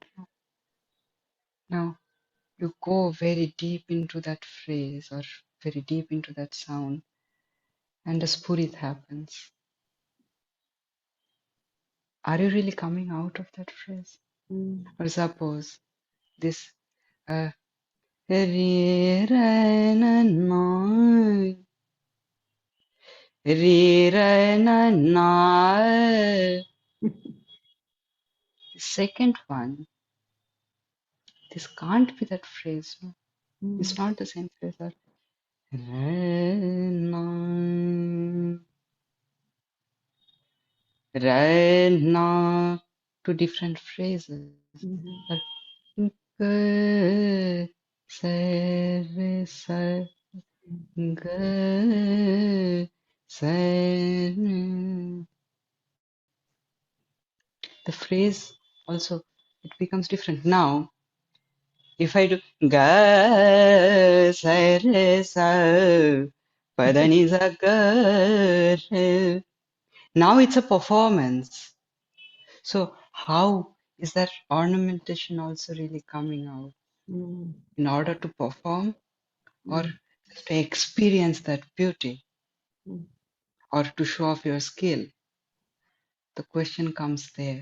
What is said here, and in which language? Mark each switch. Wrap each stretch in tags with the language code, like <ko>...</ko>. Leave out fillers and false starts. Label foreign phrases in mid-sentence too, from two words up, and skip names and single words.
<en>Now, you go very deep into that phrase or very deep into that sound, and the spurit happens. Are you really coming out of that phrase? mm, Or suppose this re re na na re re na na. The second one, this can't be that phrase. No? It's mm, not the same phrase. Or re na re na, two different phrases. mhm, Or g se re sa g se re. The phrase also, it becomes different. Now, if I do ga sa re sa pa da ni sa ga re, now it's a performance. So how Is that ornamentation also really coming out mm, in order to perform or mm, just to experience that beauty mm, or to show off your skill? The question comes there.</en>